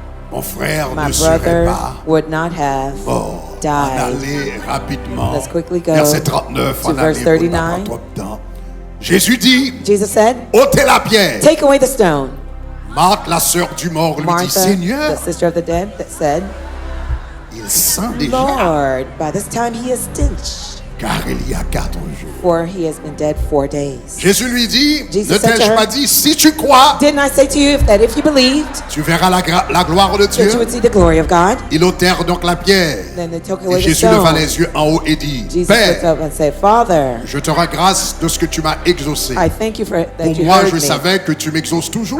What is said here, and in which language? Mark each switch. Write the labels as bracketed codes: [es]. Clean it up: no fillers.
[fr] mon frère [en] my [fr] ne serait [en] brother [fr] pas [en] would not have [fr] mort. On [en] died. [fr] allait rapidement. [en] Let's quickly go [fr] Verset 39, [en] to [fr] on [en] verse [fr] allait pour [en] 39. [fr] pas prendre trop de temps. Jésus dit, [en] Jesus said, [fr] ôtez la pierre. [en] take away the stone. [fr] Marthe, la sœur du mort, lui dit, [en] Martha, [fr] Seigneur, [en] the sister of the dead, that said, [fr] il sent déjà, [en] Lord, by this time he is stench, [fr] car il y a 4 jours. [en] for he has been dead 4 days. [fr] Jésus lui dit, [en] Jesus [fr] ne [en] said to [fr] t'ai-je [en] her, [fr] pas dit, si tu crois, [en] Didn't I say to you that if you believed, [fr] tu verras la gloire de [en] that you [fr] Dieu. [en] would see the glory of God? [fr] Ils ôtèrent donc la pierre. [en] Then they took [fr] Et [en] away the [fr] Jésus leva [en] stone. [fr] les yeux en haut et dit, [en] Jesus looked [fr] Père, [en] up and said, Father, [fr] je te rends grâce de ce que tu m'as exaucé. [en] I thank you for that [fr] Pour [en] you [fr] moi, [en] heard [fr] je [en] me. [fr] savais que tu m'exauces toujours.